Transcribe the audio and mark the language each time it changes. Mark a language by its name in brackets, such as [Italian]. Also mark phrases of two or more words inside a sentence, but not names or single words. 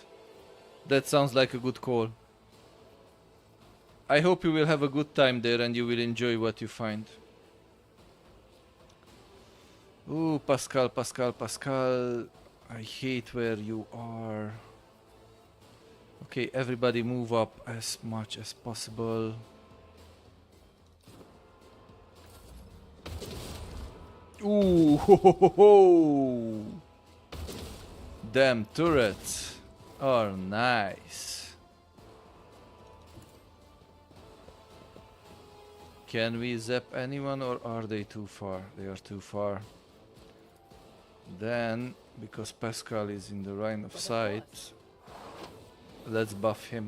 [English] That sounds like a good call. I hope you will have a good time there and you will enjoy what you find. Ooh, Pascal, Pascal, Pascal. I hate where you are. Okay, everybody move up as much as possible. Ooh, ho, ho, ho, ho. Damn turrets are nice. Can we zap anyone or are they too far? They are too far. Then, because Pascal is in the line of sight, let's buff him.